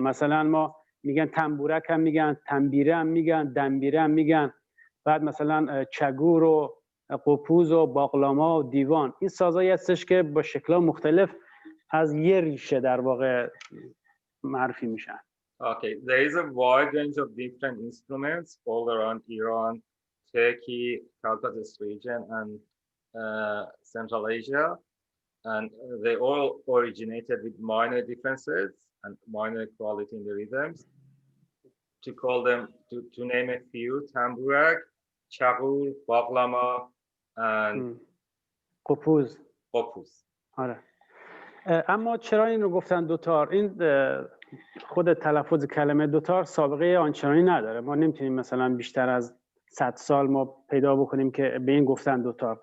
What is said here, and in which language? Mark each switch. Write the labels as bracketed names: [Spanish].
[Persian] مثلا ما میگن تنبورک هم میگن، تنبیره هم میگن، دنبیره هم میگن، بعد مثلا چگور و قپوز و باقلاما و دیوان. این سازهایی هستش که با شکل‌ها مختلف از یه ریشه در واقع معرفی میشن. [English] Okay, there is a wide range of different instruments all around Iran, Turkey, Caucasus region, and Central Asia, and they all originated with minor differences and minor quality in the rhythms. To call them, to name a few: tamburak, chagur, baklama, and [Persian] قپوز. آره. اما چرا این رو گفتن دوتار؟ این خود تلفظ کلمه دوتار سابقه آنچنانی نداره. ما نمیتونیم مثلا بیشتر از 100 سال ما پیدا بکنیم که به این گفتن دوتار.